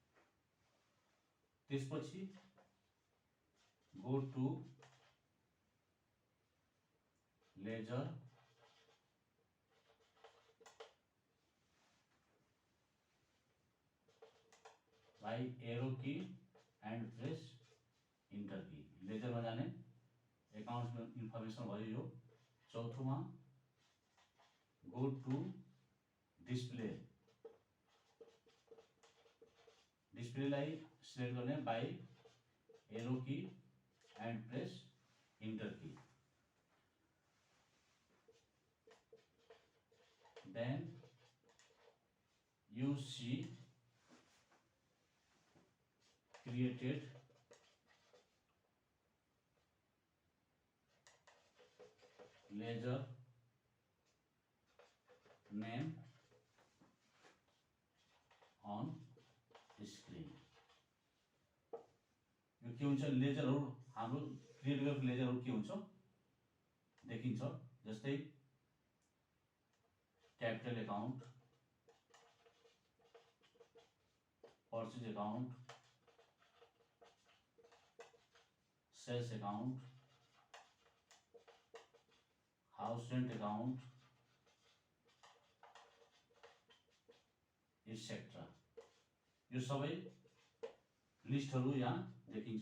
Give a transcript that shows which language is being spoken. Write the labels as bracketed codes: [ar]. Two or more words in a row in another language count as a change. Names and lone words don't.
[en] त्यसपछि go to ledger by arrow key and press enter key. [hi] लेजर में जाने अकाउंट में इन्फॉर्मेशन [ne] भयो यो। [hi] चौथों में [en] go to display, display लाई सिलेक्ट करने by arrow key and press enter key. Then you see created ledger name on screen। [ne] के हुन्छ लेजरहरू हाम्रो क्रिएट गरेको लेजरहरू के हुन्छ देखिन्छ। जस्तै [en] capital account, purchase account, sales account, house rent account etcetera, [ne] यो सबै लिस्टहरू यहाँ देखिन्छ।